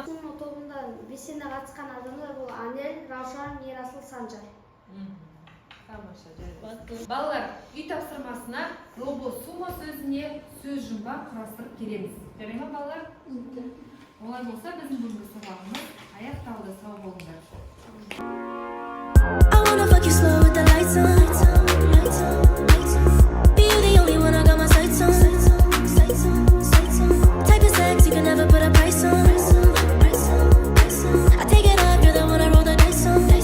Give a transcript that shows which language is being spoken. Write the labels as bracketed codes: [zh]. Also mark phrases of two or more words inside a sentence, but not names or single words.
[kk] Сумо тобында белсенді қатысқан адамдар бұл Анель, Раушан, Ерасыл, Санжар. Тамаша, жарайды. Балалар, үй тапсырмасына робо сумо сөзіне сөз жұмбақ құрастырып келеміз. Жарай ма, балалар? Олай болса, біздің бүгінгі сабағымыз аяқталды. Сау болыңдар. [en] I wanna fuck you slow with the lights on. Be you the only one I got my sights on. Type of sex you can never put a price on. I take it off, you're the one I roll the dice on.